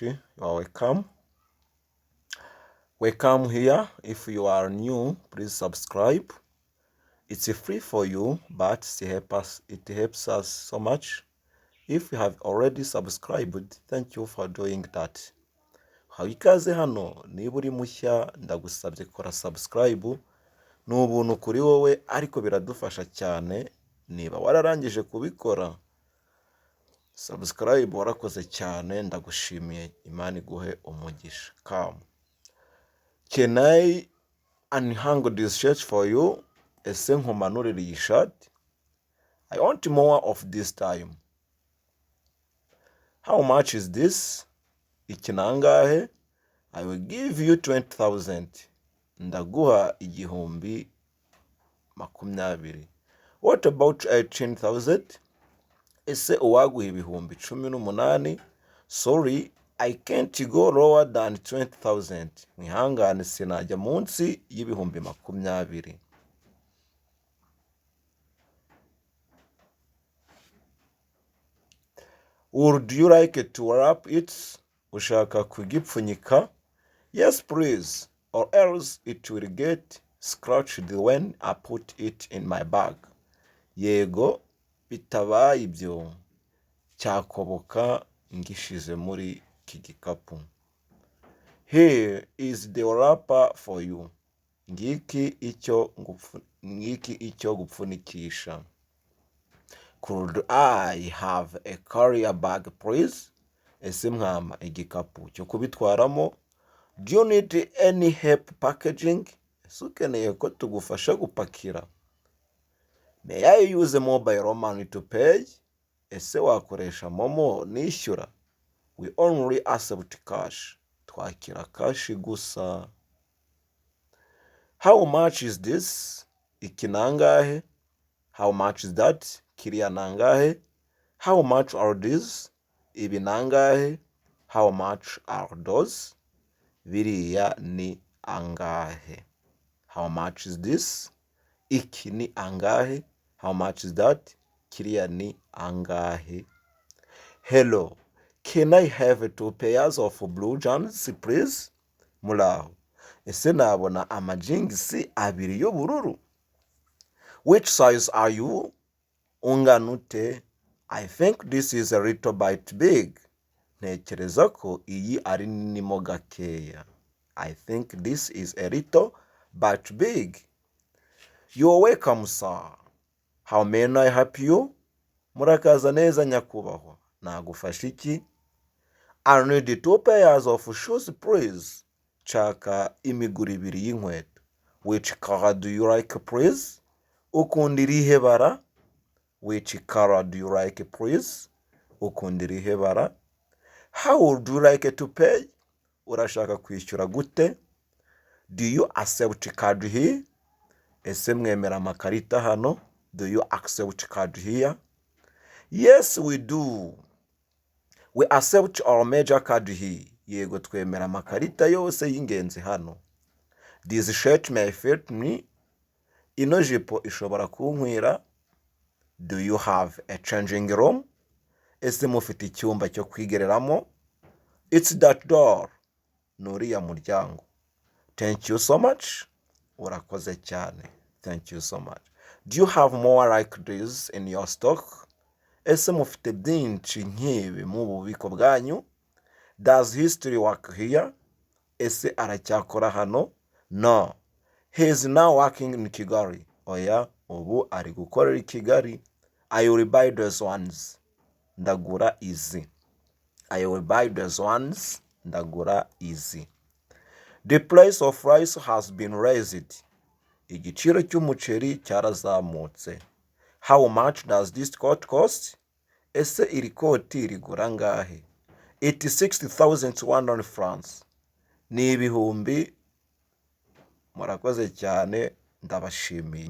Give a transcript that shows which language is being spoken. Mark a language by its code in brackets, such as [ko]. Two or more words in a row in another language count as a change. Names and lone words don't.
[en] You are welcome. Welcome here. If you are new, please subscribe. It's free for you, but it helps us so much. If you have already subscribed, thank you for doing that. [rw] Hawe ikaze hano, niba uri mushya ndagusabye kora subscribe. Ni ubuntu kuri wowe ariko biradufasha cyane. Niba wararangije kubikora, subscribe warakoze cyane, ndagushimiye. Imana iguhe umugisha. [en] Come. Can I unhang this shirt for you? [rw] Ese nkumanurire iyi shirt? [en] I want more of this time. How much is this? [rw] Iki nangahe? [en] I will give you 20,000. [rw] Ndaguha igihumbi 20. [en] What about 18,000? [rw] Ese uwaguha ibihumbi 18? [en] Sorry, I can't go lower than 20,000. [rw] Mwihangane sinajya munsi y'ibihumbi 20. [en] Would you like to wrap it? [rw] Ushaka kugipfunyika? [en] Yes, please. Or else it will get scratched when I put it in my bag. [rw] Yego, bitabaye ibyo cyakoboka ngishize muri iki gikapu. [en] Here is the wrapper for you. [rw] Ngiki icyo gupfunikisha. [en] Could I have a carrier bag, please? [rw] Ese mwama igikapu cyo kubitwaramo? [en] Do you need any help packaging? [rw] Ese ukeneye ko tugufasha gupakira? [en] May I use mobile money to pay? [rw] Ese wakoresha momo nishyura? [en] We only accept cash. [rw] Twakira cash gusa. [en] How much is this? [rw] Iki nangahe? [en] How much is that? [rw] Kiriya nangahe? [en] How much are these? [rw] Ibi nangahe? [en] How much are those? [rw] Biriya ni angahe? [en] How much is this? [rw] Iki ni angahe? [en] How much is that? [rw] Kiriya ni angahe? [en] Hello, can I have 2 pairs of blue jeans, please? [rw] Muraho. Ese nabona amajingisi 2 y'ubururu? [en] Which size are you? [rw] Ungana ute? [en] I think this is a little bit big. [rw] Ntekereza ko iyi ari nini mo gakeya. [en] I think this is a little bit big. You're welcome, sir. How may I help you? [rw] Murakaza neza nyakubahwa. Nagufasha iki? [en] I need 2 pairs of shoes, please. [rw] Chaka imiguru 2 y'inkweto. [en] Which color do you like, please? [rw] Ukunda irihe bara? [en] Which color do you like, please? [rw] Ukunda irihe bara? [en] How would you like to pay? [rw] Urashaka kwishyura gute? [en] Do you accept card here? [rw] Ese mwemera amakarita hano? [en] Do you accept card here? Yes, we do. We accept our major card here. [rw] Yego twemera amakarita yose y'ingenzi hano. [en] This shirt may fit me. [rw] Ino jipo ishobora kunkwira. [en] Do you have a changing room? [rw] Ese mufite icyumba cyo kwigereramo? [en] It's that door. [rw] Nuriya muryango. [en] Thank you so much. [rw] Urakoze cyane. [en] Thank you so much. Do you have more like this in your stock? [rw] Ese mufite byinshi nk'ibi mu bubiko bwanyu? [en] Does history work here? [rw] Ese aracyakora hano? No. [en] He is now working in Kigali. [rw] Oya, ubu ari gukorera i Kigali. [en] I will buy those ones. [rw] Ndagura izi. [en] I will buy those ones. [rw] Ndagura izi. [en] The price of rice has been raised. [rw] Igiciro cy'umuceri cyarazamutse. [en] How much does this coat cost? [rw] Ese iri koti rigura ngahe? 86,100 francs. Ni ibihumbi. Murakoze cyane, ndabashimiye.